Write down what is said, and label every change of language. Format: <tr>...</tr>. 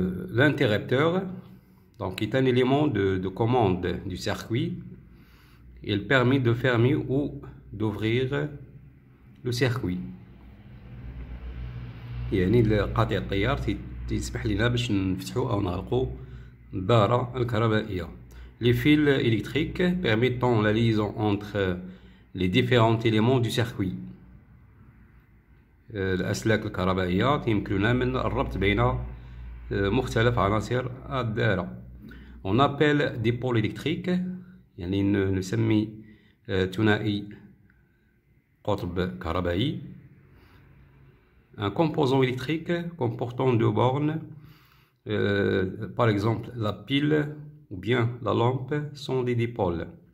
<fr>L'interrupteur, donc, est un élément de commande du circuit. Il permet de fermer ou d'ouvrir le circuit.</fr> <ar>يعني قاطع التيار تسمح لنا باش نفتحوا أو نغلقوا الدارة الكهربائية.</ar> <fr>Les fils électriques permettant la liaison entre les différents éléments du circuit.</fr> <ar>الأسلاك الكهربائية يمكننا من الربط بين مختلف عناصر الدائرة.</ar> <fr>On appelle des pôles électriques,</fr> <ar>يعني نسمي ثنائي قطب كهربائي.</ar> <fr>Un composant électrique comportant deux bornes, par exemple la pile ou bien la lampe, sont des dipôles.</fr>